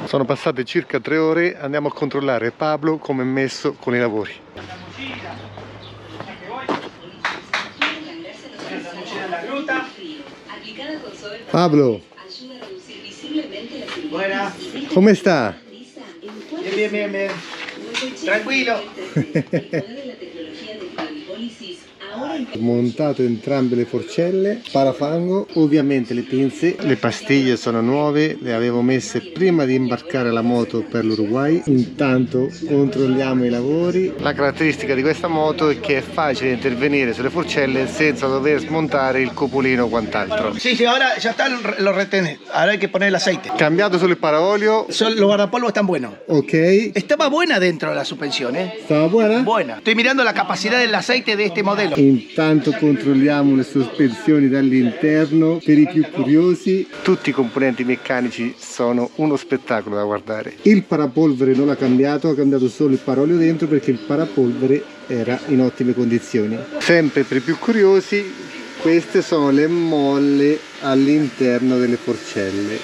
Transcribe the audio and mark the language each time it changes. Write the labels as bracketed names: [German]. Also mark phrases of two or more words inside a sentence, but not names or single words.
[Italian] Sono passate circa 3 ore, andiamo a controllare Pablo come è messo con i lavori. Pablo, [Spanish] Buena. [Italian] come sta? [Spanish] Bien. Tranquilo. [Italian] Ho montato entrambe le forcelle, parafango, ovviamente le pinze, le pastiglie sono nuove, le avevo messe prima di imbarcare la moto per l'Uruguay. Intanto controlliamo i lavori. La caratteristica di questa moto è che è facile intervenire sulle forcelle senza dover smontare il copolino o quant'altro. [Spanish] Sí, ahora ya están los retenes. Ahora hay que poner el aceite. [Italian] Cambiato solo il paraolio, [Spanish] Los guardapolvos están buenos. ok. Estaba buena dentro la suspensión, ¿eh? [Italian] Stava buona? [Spanish] Buena. Estoy mirando la capacidad del aceite de este modelo. [Italian] Intanto controlliamo le sospensioni dall'interno per i più curiosi. Tutti i componenti meccanici sono uno spettacolo da guardare. Il parapolvere non l'ha cambiato, ha cambiato solo il paraolio dentro perché il parapolvere era in ottime condizioni. Sempre per i più curiosi, queste sono le molle all'interno delle forcelle.